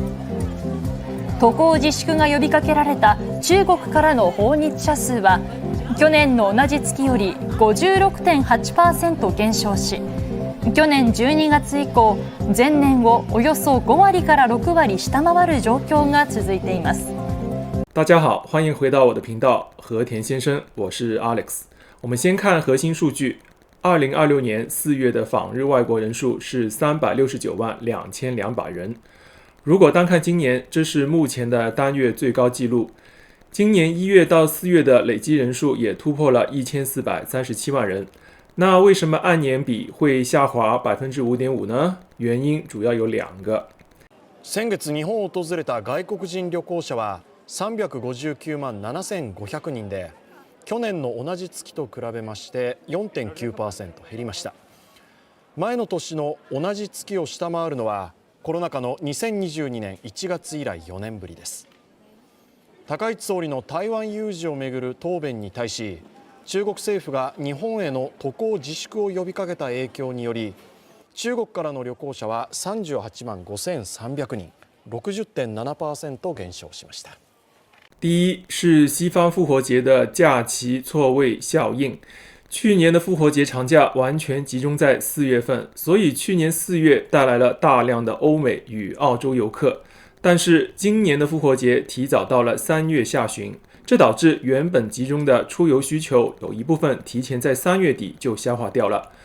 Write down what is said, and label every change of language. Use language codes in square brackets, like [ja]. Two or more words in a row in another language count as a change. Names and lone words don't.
[ja] 渡航自粛が呼びかけられた中国からの訪日者数は去年の同じ月より 56.8% 減少し、去年12月以降、前年をおよそ5割から6割下回る状況が続いています。 [zh] 大家好，欢迎回到我的频道和田先生，我是 Alex。我们先看核心数据，2026年4月的访日外国人数是369万2200人。如果单看今年，这是目前的单月最高纪录。今年1月到4月的累计人数也突破了1437万人。那为什么按年比会下滑5.5%呢？原因主要有2个。 [ja] 先月日本を訪れた外国人旅行者は359万7500人で、去年の同じ月と比べまして 4.9% 減りました。前の年の同じ月を下回るのはコロナ禍の2022年1月以来4年ぶりです。高市総理の台湾有事をめぐる答弁に対し、中国政府が日本への渡航自粛を呼びかけた影響により、中国からの旅行者は38万5300人、60.7% 減少しました。 [zh] 第一是西方复活节的假期错位效应。去年的复活节长假完全集中在4月份，所以去年4月带来了大量的欧美与澳洲游客。但是今年的复活节提早到了3月下旬，这导致原本集中的出游需求有一部分提前在3月底就消化掉了。